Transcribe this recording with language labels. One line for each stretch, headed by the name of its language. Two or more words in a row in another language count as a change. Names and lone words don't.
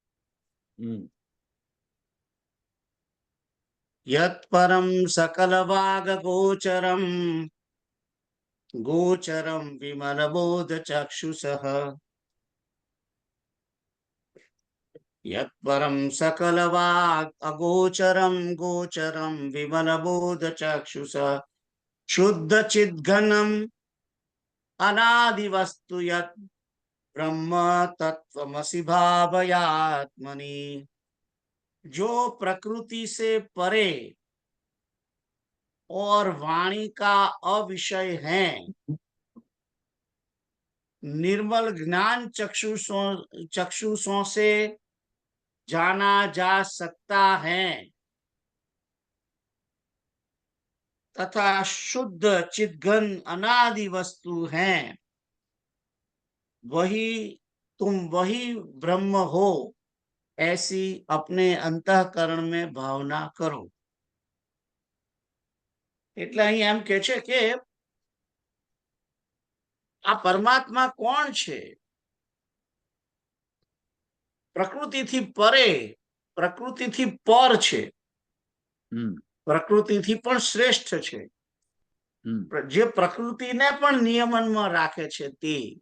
Sanskrit: યત પરમ સકલ વાગ ગોચરમ ગોચરમ વિમલ બોધ ચક્ષુષ. યત પરમ સકલ વાગ અગોચરમ ગોચરમ વિમલ બોધ ચક્ષુષ શુદ્ધ ચિદ્ઘનમ અનાદિ વસ્તુ યત ब्रह्म तत्वमसि भावयात्मनि.
Hindi: जो प्रकृति से परे और वाणी का अविषय है, निर्मल ज्ञान चक्षुषों से जाना जा सकता है, तथा शुद्ध चिद्घन अनादि वस्तु हैं, वही ब्रह्म हो, ऐसी अपने अंतःकरण में भावना करो.
Gujarati: એટલે અહીં એમ કે છે કે આ પરમાત્મા કોણ છે? પ્રકૃતિથી પરે, પ્રકૃતિથી પર છે, પ્રકૃતિથી પણ શ્રેષ્ઠ છે, જે પ્રકૃતિને પણ નિયમનમાં રાખે છે તે.